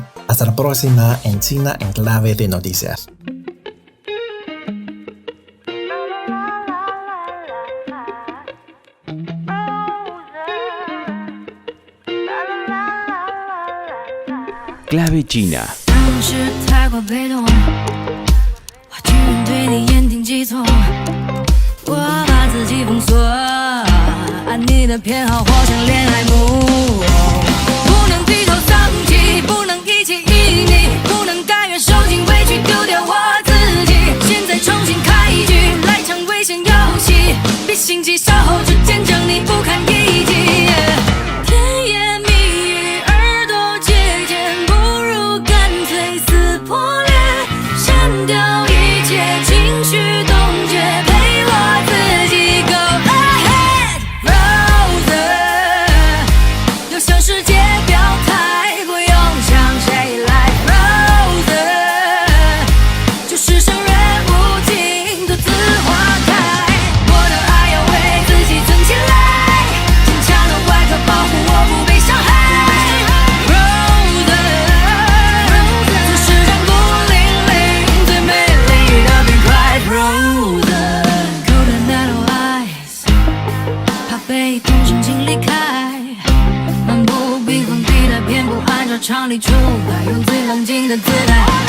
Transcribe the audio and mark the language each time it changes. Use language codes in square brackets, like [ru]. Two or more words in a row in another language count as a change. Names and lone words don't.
[es] Hasta la próxima en China en Clave de Noticias. Clave China. [zh] 按你的偏好活像恋爱木偶，不能低头丧气，不能一起一腻，不能甘愿受尽委屈丢掉我自己。现在重新开一局，来场危险游戏，别心急，稍后只见证你不堪一击。甜言蜜语，耳朵借箭，不如干脆撕破脸，删掉一切情绪冻结，陪我自己 [en] go ahead [zh] Rose，要向世界表态，不用向谁来 Rose， 就是生人勿近，独自花开。我的爱要为自己存起来，坚强的外壳保护我不被伤害。Rose， 做世上孤零零最美丽的冰块。Rose， [en] Golden Yellow Eyes， [zh] 怕被同情请离开，漫不经心地带，偏不按照常理出牌，用最冷静的姿态，